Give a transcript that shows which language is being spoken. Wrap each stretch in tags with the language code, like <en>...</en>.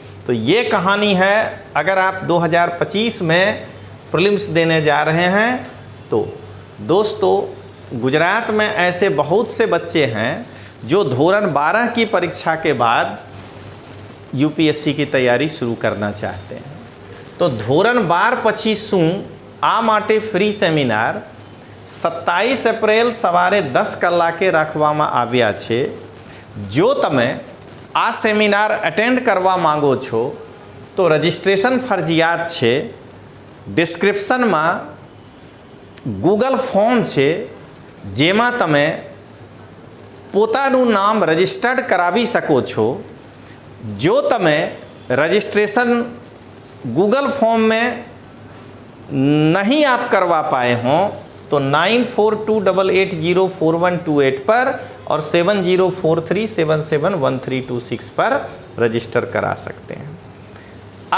<hi>तो ये कहानी है। अगर आप 2025 में प्रीलिम्स देने जा रहे हैं तो दोस्तों गुजरात में ऐसे बहुत से बच्चे हैं जो धोरण 12 की परीक्षा के बाद UPSC की तैयारी शुरू करना चाहते हैं। तो धोरण 12</hi> <gu>પછી શું આ માટે ફ્રી સેમિનાર 27 એપ્રિલ સવારે 10 કલાકે રાખવામાં આવ્યા છે। જો તમે આ સેમિનાર અટેન્ડ કરવા માંગો છો તો રજિસ્ટ્રેશન ફરજિયાત છે। ડિસ્ક્રિપ્શનમાં ગૂગલ ફોર્મ છે જેમાં તમે પોતાનું નામ રજિસ્ટર્ડ કરાવી શકો છો। જો તમે રજિસ્ટ્રેશન</gu> <hi>गूगल फॉर्म में नहीं आप करवा पाए हों तो 9428804128 पर और 7043771326 पर रजिस्टर करा सकते हैं।</hi>